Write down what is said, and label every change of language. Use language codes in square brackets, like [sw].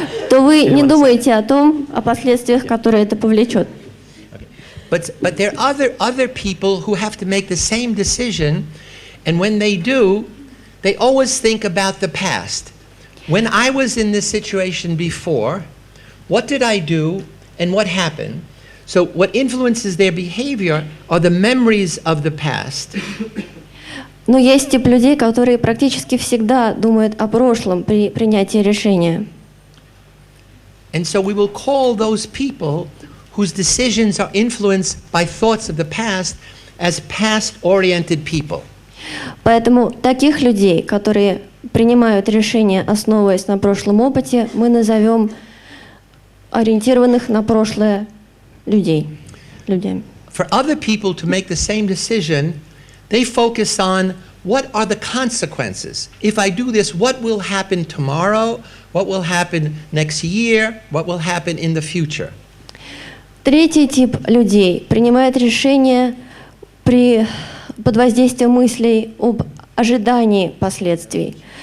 [ru] То вы не думаете о последствиях, которые это повлечет. [en] But there are other people who have to make the same decision, and when they do, they always think about the past. When I was in this situation before, what did I do and what happened? So what influences their behavior are the memories of the past. [ru] Но есть тип людей, которые практически всегда думают о прошлом при принятии решения. [en] And so we will call those people whose decisions are influenced by thoughts of the past as past-oriented people. [ru] Поэтому таких людей, которые принимают решения, основываясь на прошлом опыте, мы назовем ориентированных на прошлое людьми. [en] For other people to make the same decision, they focus on what are the consequences. If I do this, what will happen tomorrow? What will happen next year? What will happen in the future? [ru] Третий тип людей принимает решения под воздействием мыслей об ожидании последствий.